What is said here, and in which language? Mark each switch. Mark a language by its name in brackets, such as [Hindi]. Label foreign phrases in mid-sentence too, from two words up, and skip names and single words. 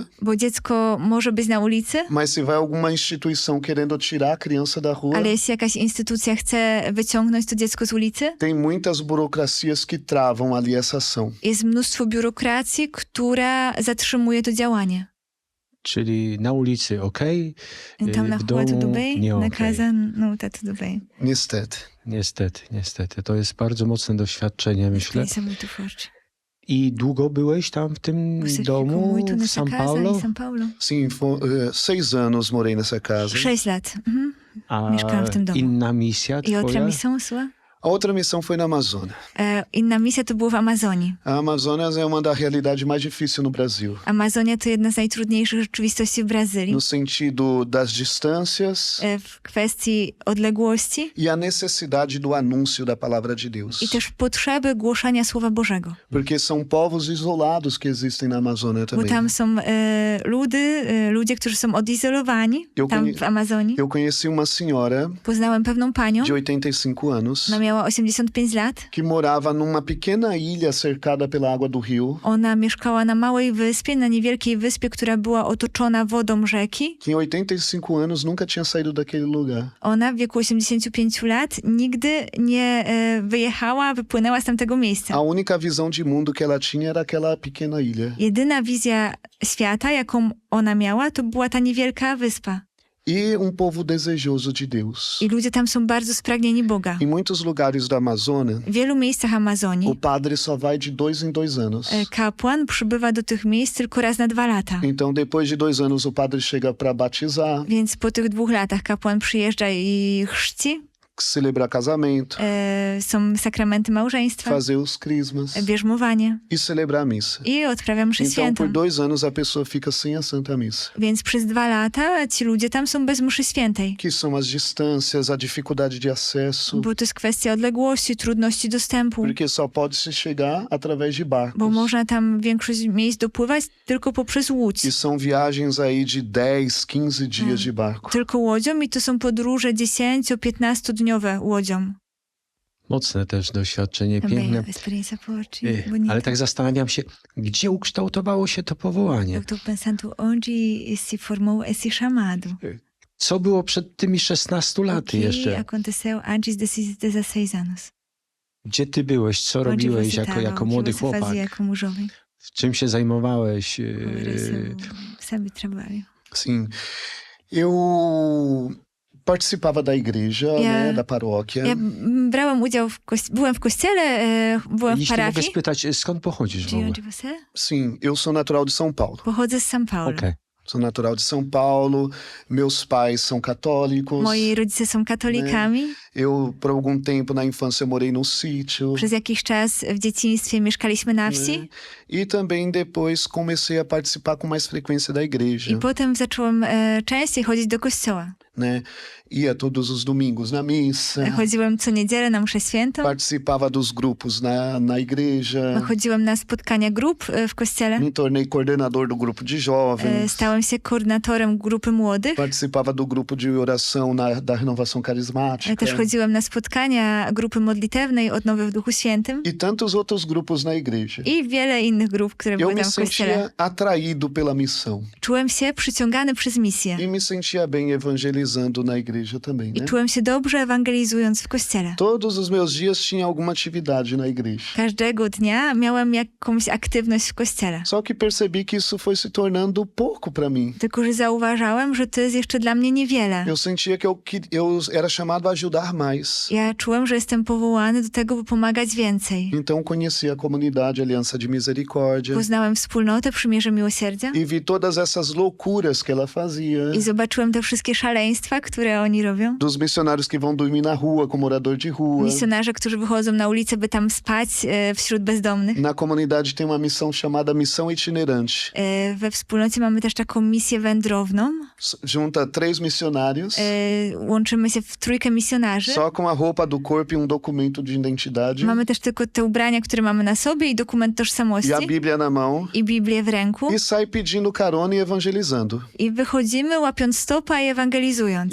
[Polish] bo dziecko może być na ulicy, [Portuguese] mas se vai alguma instituição querendo tirar a criança da rua, [Polish] ale jeśli jakaś instytucja chce wyciągnąć to dziecko z ulicy, [Portuguese] tem muitas burocracias que travam ali essa ação. [Polish] jest mnóstwo biurokracji, która zatrzymuje to działanie. Czyli na ulicy okej, [Portuguese] Então, na [Polish] w [Portuguese] rua tudo [Polish] domu [Portuguese] bem, [Polish] nie na okej. [Portuguese] casa não tá tudo bem. [Polish] Niestety. Niestety. To jest bardzo mocne doświadczenie, myślę. [Portuguese] Isso é muito forte. [Polish] I długo byłeś tam w tym [Portuguese] Você ficou [Polish] domu [Portuguese] muito [Polish] w [Portuguese] nessa São casa Paulo? em São Paulo? Sim, 6 anos morei nessa casa. [Polish] 6 lat. Mhm. A Mieszkałam w tym domu. inna misja [Portuguese] I outra [Polish] twoja? [Portuguese] missão sua? A outra missão foi na Amazônia. [Polish] Inna misja to było w Amazonii. [Portuguese] A Amazônia é uma da realidade mais difícil no Brasil. [Polish] Amazonia to jedna z najtrudniejszych rzeczywistości w Brazylii. [Portuguese] No sentido das distâncias [Polish] W kwestii odległości [Portuguese] e a necessidade do anúncio da palavra de Deus. [Polish] i też potrzeby głoszenia Słowa Bożego. [Portuguese] Porque são povos isolados que existem na Amazônia [Polish] Bo [Portuguese] também. [Polish] tam są ludzie, którzy są odizolowani, tam w Amazonii. [Portuguese] Eu conheci uma senhora [Polish] Poznałem pewną panią, [Portuguese] de 85 anos [Polish] ona miała 85 lat. [Portuguese] que morava numa pequena ilha cercada pela água do rio, [Polish] Ona mieszkała na małej wyspie, na niewielkiej wyspie, która była otoczona wodą rzeki. [Portuguese] que em 85 anos nunca tinha saído daquele lugar. [Polish] Ona w wieku 85 lat nigdy nie wyjechała, wypłynęła z tamtego miejsca. [Portuguese] A única visão de mundo que ela tinha era aquela pequena ilha. [Polish] Jedyna wizja świata, jaką ona miała, to była ta niewielka wyspa. [Portuguese] E povo desejoso de Deus. [Polish] I ludzie tam są bardzo spragnieni Boga. [Portuguese] Em muitos lugares da Amazônia, [Polish] W wielu miejscach Amazonii [Portuguese] o padre só vai de 2 em 2 anos. [Polish] kapłan przybywa do tych miejsc tylko raz na 2 lata. [Portuguese] Então, depois de 2 anos, o padre chega para batizar, [Polish] Więc po tych 2 latach kapłan przyjeżdża i chrzci. [Portuguese] celebrar casamento, [Polish] Są sakramenty małżeństwa, [Portuguese] fazer os crismas [Polish] bierzmowanie [Portuguese] e celebrar a missa. [Polish] i odprawia mszę [Portuguese] Então, [Polish] świętą. [Portuguese] por 2 anos, a pessoa fica sem a Santa Missa. [Polish] Więc przez 2 lata ci ludzie tam są bez mszy świętej. [Portuguese] Que são as distâncias, a dificuldade de acesso, [Polish] Bo to jest kwestia odległości, trudności dostępu. [Portuguese] porque só pode se chegar através de [Polish] Bo [Portuguese] barcos. [Polish] można tam większość miejsc dopływać tylko poprzez łódź. [Portuguese] E são viagens aí de 10, 15 dias de barco. [Polish] Tylko łodzią i to są podróże 10-15-dniowe łodzią. Mocne też doświadczenie, piękne. [Portuguese] Experiência forte, [Polish] Ale [Portuguese] bonita. [Polish] tak zastanawiam się, gdzie ukształtowało się to powołanie? [Portuguese] Eu tô pensando onde se formou esse chamado. [Polish] Co było przed tymi 16 [Portuguese] O [Polish] laty [Portuguese] que [Polish] jeszcze? [Portuguese] aconteceu antes desses 16 anos? [Polish] Gdzie ty byłeś? Co [Portuguese] Onde [Polish] robiłeś [Portuguese] você estava? [Polish] jako [Portuguese] O que [Polish] młody [Portuguese] você [Polish] chłopak? [Portuguese] fazia como jovem? [Polish] Czym się zajmowałeś? [Portuguese] Qual era seu, sabe, trabalho? Sim. Eu participava da igreja, né, da paróquia. [Polish] Ja brałem udział byłem w kościele, byłem w Jeśli mogę parafii. spytać, skąd pochodzisz w [Portuguese] De [Polish] ogóle? [Portuguese] onde você? Sim, eu sou natural de São Paulo. [Polish] Pochodzę z São Paulo. Okej. [Portuguese] Sou natural de São Paulo. Meus pais são católicos. [Polish] Moi rodzice są katolikami. [Portuguese] Eu, por algum tempo na infância, morei num sítio. [Polish] Przez jakiś czas w dzieciństwie mieszkaliśmy na wsi. [Portuguese] E também depois comecei a participar com mais frequência da igreja. [Polish] I potem zacząłem częściej chodzić do kościoła. [Portuguese] né? Ia todos os domingos na missa, [Polish] Chodziłem co niedzielę na mszę świętą. [Portuguese] participava dos grupos na igreja, [Polish] Chodziłem na spotkania grup w kościele. [Portuguese] me tornei coordenador do grupo de jovens, [Polish] Stałem się koordynatorem grupy młodych. [Portuguese] participava do grupo de oração da renovação carismática [Polish] Też chodziłem na spotkania grupy modlitewnej Odnowy w Duchu Świętym [Portuguese] e tantos outros grupos na igreja. [Polish] i wiele innych grup, które [Portuguese] Eu [Polish] były [Portuguese] me [Polish] tam w kościele. [Portuguese] sentia atraído pela missão [Polish] Czułem się przyciągany przez misję [Portuguese] e me sentia bem evangelizando na igreja também, [Polish] i [Portuguese] né? [Polish] czułem się dobrze ewangelizując w kościele. [Portuguese] Todos os meus dias tinha alguma atividade na igreja. [Polish] Każdego dnia miałem jakąś aktywność w kościele. [Portuguese] Só que percebi que isso foi se tornando pouco para mim. [Polish] Tylko, że zauważałem, że to jest jeszcze dla mnie niewiele. [Portuguese] Eu sentia que eu era chamado a ajudar mais. [Polish] Ja czułem, że jestem powołany do tego, by pomagać więcej. [Portuguese] Então conheci a comunidade Aliança de Misericórdia [Polish] Poznałem wspólnotę Przymierze Miłosierdzia [Portuguese] e vi todas essas loucuras que ela fazia. [Polish] i zobaczyłem te wszystkie szaleństwa, które oni robią. [Portuguese] Dos missionários que vão dormir na rua como morador de rua. [Polish] Misjonarze, którzy wychodzą na ulicę, by tam spać wśród bezdomnych. [Portuguese] Na comunidade tem uma missão chamada Missão Itinerante. [Polish] We wspólnocie mamy też taką misję wędrowną. [Portuguese] Junta 3 missionários, [Polish] Łączymy się w trójkę misjonarzy. [Portuguese] só com a roupa do corpo e documento de identidade. [Polish] Mamy też tylko te ubrania, które mamy na sobie i dokument tożsamości [Portuguese] E a Bíblia na mão. [Polish] i Biblię w ręku. [Portuguese] E sai pedindo carona e evangelizando. [Polish] I wychodzimy łapiąc stopa i ewangelizując.